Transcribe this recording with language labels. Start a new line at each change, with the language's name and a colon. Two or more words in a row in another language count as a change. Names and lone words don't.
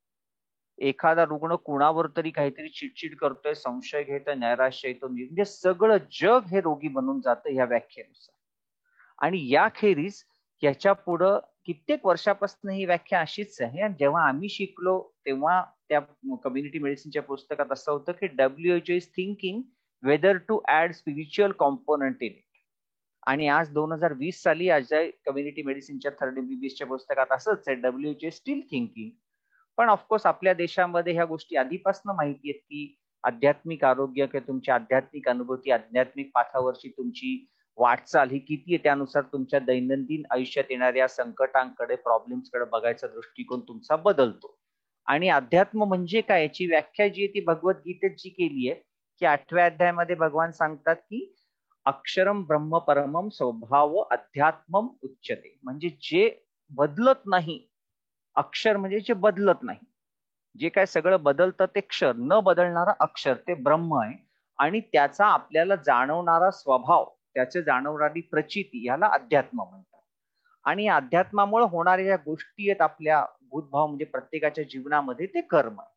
Marathi: एखादा रुग्ण कुणावर तरी काहीतरी चिडचिड करतोय, संशय घेतोय, नैराश्य येतो, म्हणजे सगळं जग हे रोगी बनून जातं या व्याख्येनुसार. आणि याखेरीज याच्या पुढं कित्येक वर्षापासून ही व्याख्या अशीच आहे. आणि जेव्हा आम्ही शिकलो तेव्हा त्या
English: community medicineच्या
Marathi: पुस्तकात असं होतं की
English: WHO is thinking whether to add spiritual component in it.
Marathi: आणि आज 2020 साली अजय
English: community medicineच्या
Marathi: 3rd MBBSच्या पुस्तकात असंच आहे,
English: WHO still thinking.
Marathi: पण ऑफकोर्स आपल्या देशामध्ये ह्या गोष्टी आधीपासून माहिती आहेत की आध्यात्मिक आरोग्य किंवा तुमची आध्यात्मिक अनुभूती, आध्यात्मिक पाथावरची तुमची वाटचाल ही किती आहे त्यानुसार तुमच्या दैनंदिन आयुष्यात येणाऱ्या संकटांकडे, प्रॉब्लेम्सकडे बघायचा दृष्टिकोन तुमचा बदलतो. आणि अध्यात्म म्हणजे काय याची व्याख्या जी आहे ती भगवद्गीतेत जी केली आहे की 8व्या अध्यायामध्ये भगवान सांगतात की
Sanskrit: अक्षरम ब्रह्म परमम स्वभाव अध्यात्मम उच्यते.
Marathi: म्हणजे जे बदलत नाही, अक्षर म्हणजे जे बदलत नाही, जे काय सगळं बदलतं ते क्षर, न बदलणारा अक्षर ते ब्रह्म आहे. आणि त्याचा आपल्याला जाणवणारा स्वभाव, त्याचे जाणवणारी प्रचिती, याला अध्यात्म म्हणतात. आणि अध्यात्मामुळे होणाऱ्या ज्या गोष्टी आहेत आपल्या भूतभाव म्हणजे प्रत्येकाच्या जीवनामध्ये, ते कर्म आहे.